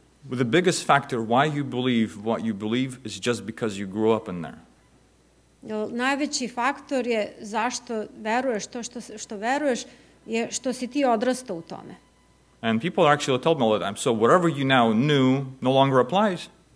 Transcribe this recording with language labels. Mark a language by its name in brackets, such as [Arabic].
[English] The biggest factor why you believe what you believe is just because you grew up in there. [Serbian] Najveći faktor je zašto veruješ to što veruješ je što si ti odrastao u tome. [English] And people actually tell me all the time, so whatever you now knew no longer applies.